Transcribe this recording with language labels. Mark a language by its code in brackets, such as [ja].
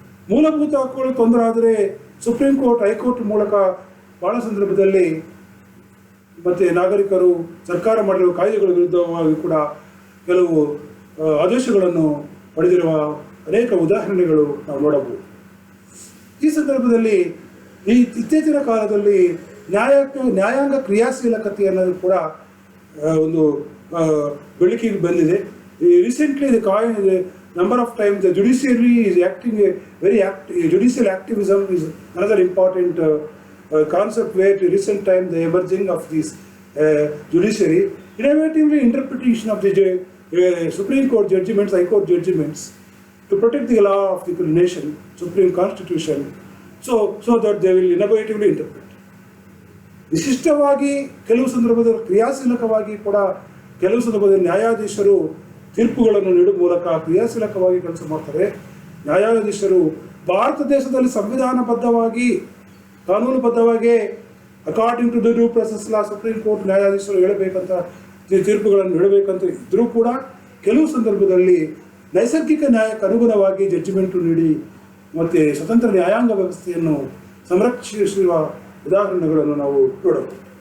[kn] ಮೂಲಭೂತ ಹಕ್ಕುಗಳು ತೊಂದರೆ ಆದರೆ ಸುಪ್ರೀಂ ಕೋರ್ಟ್, ಹೈಕೋರ್ಟ್ ಮೂಲಕ ಬಹಳ ಸಂದರ್ಭದಲ್ಲಿ ಮತ್ತು ನಾಗರಿಕರು ಸರ್ಕಾರ ಮಾಡಿರುವ ಕಾಯ್ದೆಗಳ ವಿರುದ್ಧವಾಗಿ ಕೂಡ ಕೆಲವು ಆದೇಶಗಳನ್ನು ಪಡೆದಿರುವ ಅನೇಕ ಉದಾಹರಣೆಗಳು ನಾವು ನೋಡಬಹುದು. ಈ ಸಂದರ್ಭದಲ್ಲಿ ಈ ಇತ್ತೀಚಿನ ಕಾಲದಲ್ಲಿ ನ್ಯಾಯಾಂಗ ಕ್ರಿಯಾಶೀಲಕತೆ ಅನ್ನೋದು ಕೂಡ ಒಂದು ಬೆಳಕಿಗೆ ಬಂದಿದೆ. [en] Recently the number of times the judiciary is acting a very judicial activism is another important concept where in recent time the emerging of this judiciary innovatively interpretation of the Supreme Court judgments, High Court judgments to protect the law of the nation, Supreme Constitution, so that they will innovatively interpret. [kn] ವಿಶಿಷ್ಟವಾಗಿ ಕೆಲವು ಸಂದರ್ಭದಲ್ಲಿ ಕ್ರಿಯಾಶೀಲಕವಾಗಿ ಕೂಡ ಕೆಲವು ಸಂದರ್ಭದಲ್ಲಿ ನ್ಯಾಯಾಧೀಶರು ತೀರ್ಪುಗಳನ್ನು ನೀಡುವ ಮೂಲಕ ಕ್ರಿಯಾಶೀಲಕವಾಗಿ ಕೆಲಸ ಮಾಡ್ತಾರೆ. ನ್ಯಾಯಾಧೀಶರು ಭಾರತ ದೇಶದಲ್ಲಿ ಸಂವಿಧಾನಬದ್ಧವಾಗಿ ಕಾನೂನುಬದ್ಧವಾಗಿ [en] according to the due process law [kn] supreme court ನ್ಯಾಯಾಧೀಶರು ಹೇಳಬೇಕಂತ ತೀರ್ಪುಗಳನ್ನು ನೀಡಬೇಕಂತ ಇದ್ರೂ ಕೂಡ ಕೆಲವು ಸಂದರ್ಭದಲ್ಲಿ ನೈಸರ್ಗಿಕ ನ್ಯಾಯಕ್ಕೆ ಅನುಗುಣವಾಗಿ ಜಡ್ಜಿಮೆಂಟು ನೀಡಿ ಮತ್ತು ಸ್ವತಂತ್ರ ನ್ಯಾಯಾಂಗ ವ್ಯವಸ್ಥೆಯನ್ನು ಸಂರಕ್ಷಿಸುವ ಉದಾಹರಣೆಗಳನ್ನು ನಾವು ನೋಡಬಹುದು.